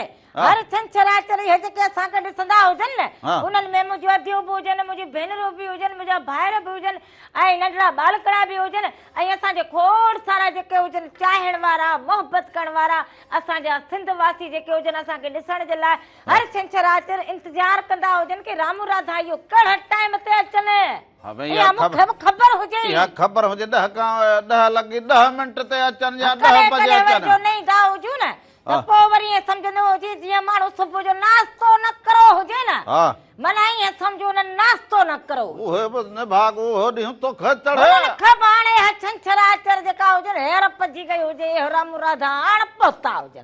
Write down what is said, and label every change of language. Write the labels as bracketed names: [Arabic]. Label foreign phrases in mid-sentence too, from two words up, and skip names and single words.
[Sindhi] हर छंछर जेके असांखे ॾिसंदा हुजनि न उन्हनि में मुंहिंजूं अदियूं बि हुजनि मुंहिंजूं भेनरूं बि हुजनि मुंहिंजा भाइर बि हुजनि ऐं नंढड़ा बालकड़ा बि हुजनि ऐं असांजे खोड़ सारा जेके हुजनि चाहिण वारा मोहबत करण वारा असांजा सिंध वासी जेके हुजनि असांखे ॾिसण जे लाइ हर छंछर इंतज़ार कंदा हुजनि की रामू राधा इहो कहिड़े टाइम ते अचनि ख़बर हुजे ख़बर हुजे 10 लॻी 10 मिंट ते अचनि या 10 बजे अचनि नहीं दा हुजूं न पोइ वरी ईअं सम्झंदो हुजे जीअं माण्हू सुबुह जो नाश्तो न करो हुजे न माना ईअं सम्झो न नाश्तो न करो उहे बि निभाग उहो ॾींहुं तोखे चढ़े हाणे छंछर जेका हुजनि हेर पजी गई हुजे रामू राधा हाण पहुता हुजनि